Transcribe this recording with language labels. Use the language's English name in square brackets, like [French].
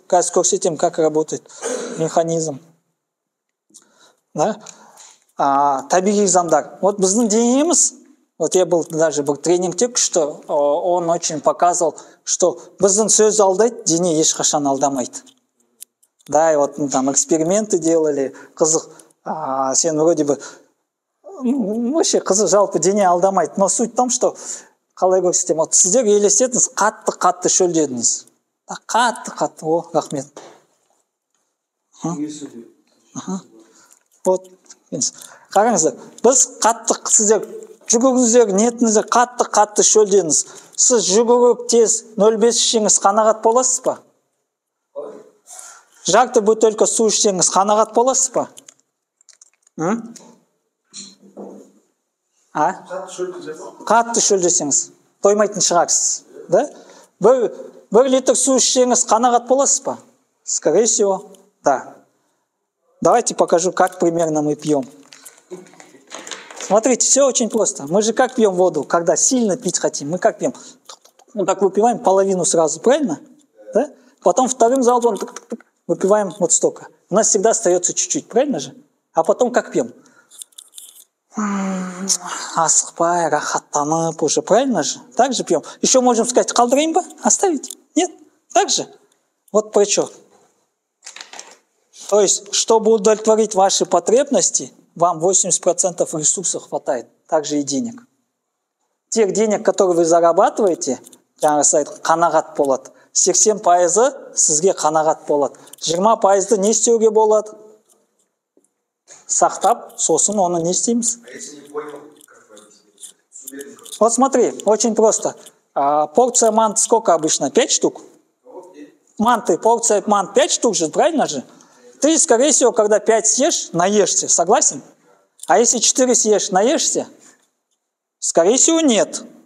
[Kazakh] Қазір көрсетем, [Russian] как работает механизм. Да? [Kazakh] Табиғи заңдар. Вот біздің денеміз, [Russian] вот я был даже [Kazakh] бір тренингте, [Russian] что он очень показывал, что [Kazakh] біздің сөз алдайды, дене ешқашан алдамайды. [Russian] Да, и вот мы там эксперименты делали, [Kazakh] қызық, сен [Russian] вроде бы, вообще [Kazakh] қызық, жалпы дене алдамайды. [Russian] Но суть в том, что, [Kazakh] қалай көрсетем, [Russian] вот [Kazakh] сіздер елестетіңіз, қатты шөлдедіңіз. Қатты, о, рахмет. Вот, қараңыздар, біз сіздер жүгіріңіздер, ниетіңіздер қатты шөлдедіңіз. Сіз жүгіріп тез 0,5 ішсеңіз қанағат боласыз ба? Жарты бөтелке су ішсеңіз қанағат боласыз ба? А? Қатты шөлдесек. Қатты шөлдесеңіз, тоймайтын шығарсыз. Да? Бір литр су ішсеңіз қанағат боласыз ба? [Russian] Скорее всего, да. Давайте покажу, как примерно мы пьем. Смотрите, все очень просто. Мы же как пьем воду, когда сильно пить хотим? Мы как пьем? Вот так выпиваем половину сразу, правильно? Да? Потом вторым залпом выпиваем вот столько. У нас всегда остается чуть-чуть, правильно же? А потом как пьем? [Kazakh] Асықпай, рахаттанып [Russian] уже, правильно же? Так же пьем. Еще можем сказать, [Kazakh] қалдырайын ба? [Russian] Оставить? Нет? Так же? Вот про что. То есть, чтобы удовлетворить ваши потребности, вам 80% ресурсов хватает, также и денег. Тех денег, которые вы зарабатываете, [Kazakh] қанағат болады. 80% сізге қанағат болады. 20% не істеуге болады? Сақтап, сосын оны не істейміз? [Russian] А если не понял, как вы объясните? Вот смотри, очень просто. Порция мант сколько обычно? 5 штук? Порция мант 5 штук же, правильно же? Ты, скорее всего, когда 5 съешь, наешься, согласен? А если 4 съешь, наешься? Скорее всего, нет.